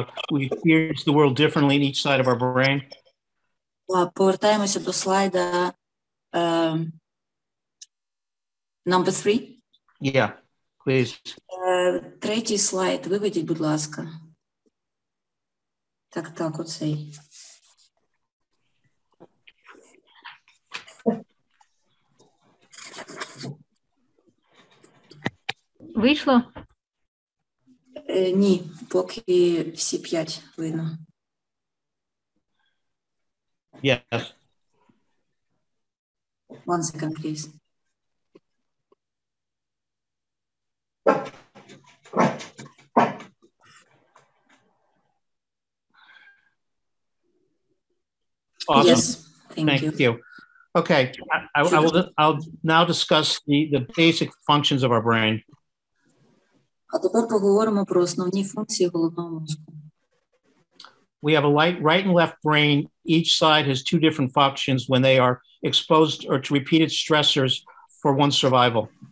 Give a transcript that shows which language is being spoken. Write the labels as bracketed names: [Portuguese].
[English] We experience the world differently in each side of our brain. [Ukrainian] Повертаємося до слайда [English] number 3. Yeah, please. [Ukrainian] Третій слайд, виведіть, будь ласка. Так, оцей. Вийшло? Ні, поки всі 5 видно. [English] Yes. One second, please. Awesome. Yes, thank you. Okay, I'll now discuss the basic functions of our brain. [Ukrainian] А тепер поговоримо про основні функції головного мозку. [English] We have a right and left brain. Each side has two different functions when they are exposed or to repeated stressors for one's survival.